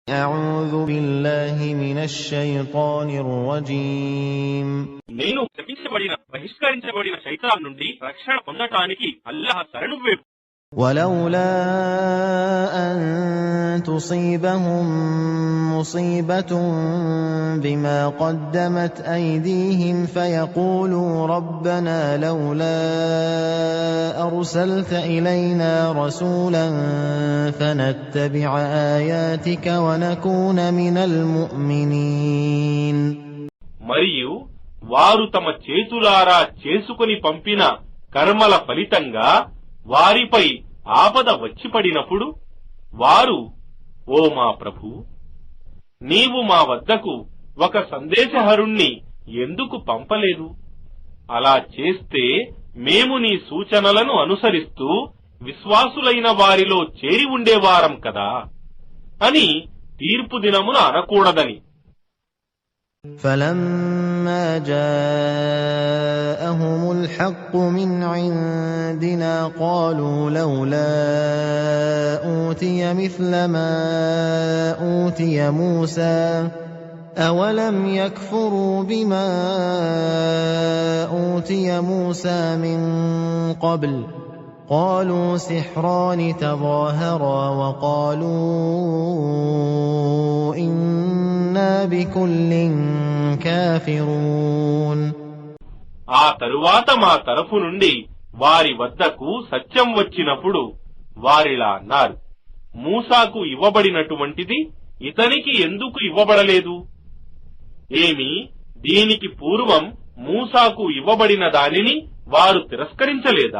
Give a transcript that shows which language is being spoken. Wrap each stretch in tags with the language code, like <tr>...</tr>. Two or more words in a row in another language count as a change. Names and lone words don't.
<ar>أعوذ بالله من الشيطان الرجيم</ar> <te>నేను శపించబడిన బహిష్కరించబడిన శైతాన్ నుండి రక్షణ పొందటానికి అల్లాహ్ శరణు వేపు.</te> <ar>ولولا أن تصيبهم مصيبة بما قدمت أيديهم فيقولوا ربنا لولا أرسلت إلينا رسولا فنتبع آياتك ونكون من المؤمنين.</ar> <te>మరియు వారు తమ చేతులారా చేసుకుని పంపిన కర్మల ఫలితంగా వారిపై ఆపద వచ్చి పడినప్పుడు వారు, ఓ మా ప్రభూ, నీవు మా వద్దకు ఒక సందేశహరుణ్ణి ఎందుకు పంపలేదు? అలా చేస్తే మేము నీ సూచనలను అనుసరిస్తూ విశ్వాసులైన వారిలో చేరి ఉండేవారం కదా అని తీర్పు దినమున అనకూడదని.</te> <ar>فَلَمَّا جَاءَهُمُ الْحَقُّ مِنْ عِنْدِنَا قَالُوا لَوْلَا أُوتِيَ مِثْلَ مَا أُوتِيَ مُوسَى أَوَلَمْ يَكْفُرُوا بِمَا أُوتِيَ مُوسَى مِنْ قَبْلُ قالوا سحران تظاهرا وقالوا إنا بكل كافرون.</ar> <te>ఆ తరువాత మా తరఫు నుండి వారి వద్దకు సత్యం వచ్చినప్పుడు వారిలా అన్నారు, మూసాకు ఇవ్వబడినటువంటిది ఇతనికి ఎందుకు ఇవ్వబడలేదు? ఏమి, దీనికి పూర్వం మూసాకు ఇవ్వబడిన దానిని వారు తిరస్కరించలేదా?</te>